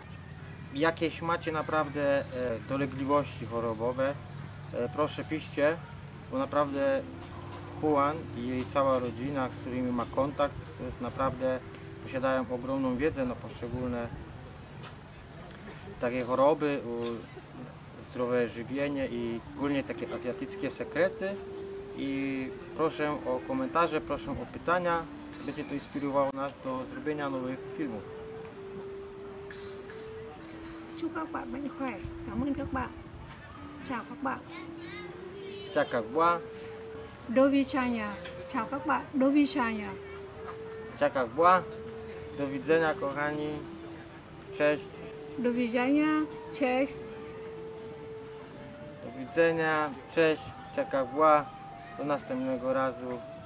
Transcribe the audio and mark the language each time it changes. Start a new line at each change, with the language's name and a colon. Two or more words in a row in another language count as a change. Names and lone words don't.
Polish: Jakieś macie naprawdę dolegliwości chorobowe, proszę piszcie, bo naprawdę Juan i jej cała rodzina, z którymi ma kontakt, to jest naprawdę, posiadają ogromną wiedzę na poszczególne takie choroby, zdrowe żywienie i ogólnie takie azjatyckie sekrety. I proszę o komentarze, proszę o pytania, będzie to inspirowało nas do zrobienia nowych filmów.
Vietnamese: Chúc các bạn mạnh khỏe. Cảm ơn các bạn. Chào các bạn. Chakagwa,
Polish: Do widzenia.
Vietnamese: Chào các bạn.
Polish: Do widzenia. Chakagwa, do widzenia kochani, cześć, Do widzenia. Cześć. do widzenia, cześć, Chakagwa, do następnego razu.